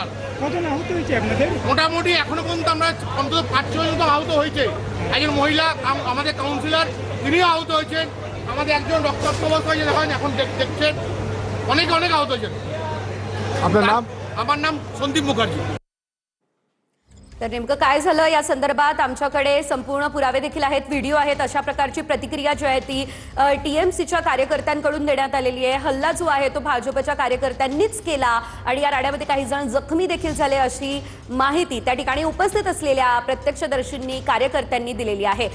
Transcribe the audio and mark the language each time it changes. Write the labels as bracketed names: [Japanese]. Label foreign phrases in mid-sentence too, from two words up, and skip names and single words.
[Bangla] মোটামুটি এখনো পর্যন্ত আমরা অন্তত 5-6 জন আহত হয়েছে। একজন মহিলা আমাদের কাউন্সিলর, তিনিও আহত হয়েছেন। আমাদের একজন রক্তাক্ত অবস্থা হয়েছে, দেখেন এখন দেখছেন। অনেক আহত হয়েছেন। আপনার নাম? আমার নাম সন্দীপ মুখার্জি। [Marathi] तर नेमकं काय झालं या संदर्भात आमच्याकडे संपूर्ण पुरावे देखील आहेत, व्हिडिओ आहेत। अशा प्रकारची प्रतिक्रिया जी आहे ती टीएमसीच्या कार्यकर्त्यांकडून देण्यात आलेली आहे। हल्ला जो आहे तो भाजपच्या कार्यकर्त्यांनीच केला आणि या राड्यामध्ये काही जण जखमी देखील झाले अशी माहिती त्या ठिकाणी उपस्थित असलेल्या प्रत्यक्षदर्शींनी कार्यकर्त्यांनी दिलेली आहे।